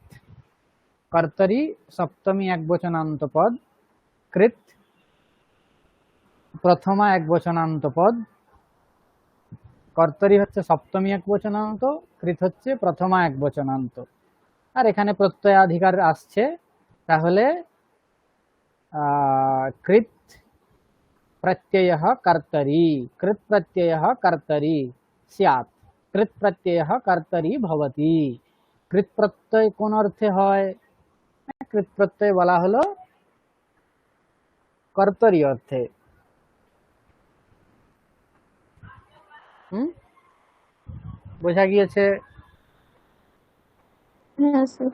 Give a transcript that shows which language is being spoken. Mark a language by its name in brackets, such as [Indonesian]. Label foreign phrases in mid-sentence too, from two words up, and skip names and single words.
[Bangla] কর্তরি সপ্তমী একবচনান্ত পদ, কৃত প্রথমা একবচনান্ত পদ। কর্তরি হচ্ছে সপ্তমী একবচনান্ত, কৃত হচ্ছে প্রথমা একবচনান্ত। আর এখানে প্রত্যয়াধিকার আসছে, তাহলে কৃত [Sanskrit] प्रत्ययः कर्तरी, कृत प्रत्ययः कर्तरी स्यात्, कृत प्रत्ययः कर्तरी भवति। कृत प्रत्यय [Bangla] কোন অর্থে হয়? কৃত প্রত্যয় বলা হলো কর্তরি অর্থে। বোঝা গিয়েছে? হ্যাঁ স্যার।